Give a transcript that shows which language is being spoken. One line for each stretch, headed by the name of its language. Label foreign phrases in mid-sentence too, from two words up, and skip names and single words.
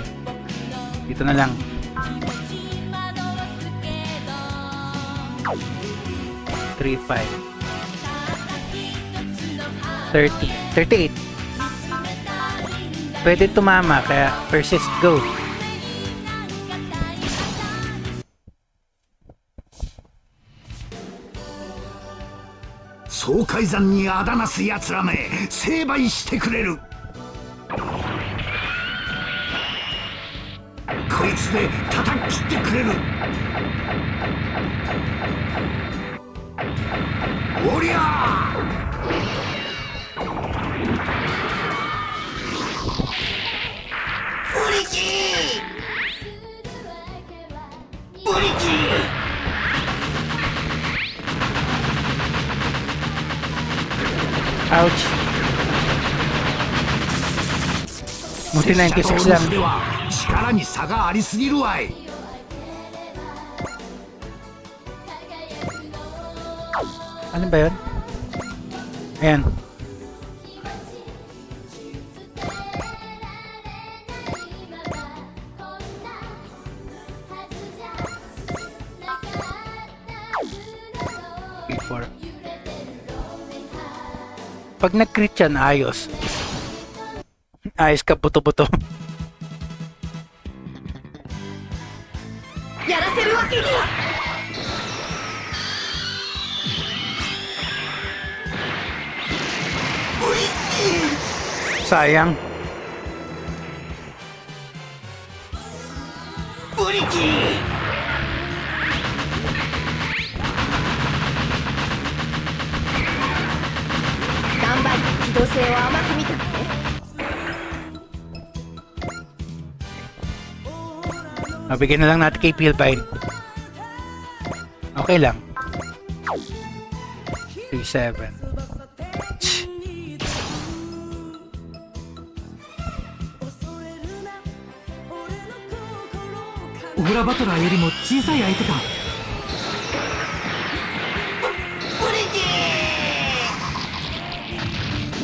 Filipino: Dito na lang. Three, 5. 30. 38. Pwede tumama, kaya persist, go.
Japanese: 総海山にあだなす奴らめ、成敗してくれる。こいつで叩き切ってくれる。おりゃー。ブリキー。ブリキー。
English: Ouch.
Filipino: Buti 96 lang.
Japanese: 力に差がありすぎるわい。
Filipino: Ano ba yun? Ayan. Before. Pag nag-crit yan, ayos. Ayos ka, buto-buto.
Japanese: やらせるわけには。
Filipino: Sayang.
Japanese: ブリキー。頑張り機動性を甘く見たって。
Filipino: Mabigyan na lang natin kay Pilpine. Okay lang. 37.
Japanese: オーラバトラーよりも小さい相手か。ブリキー。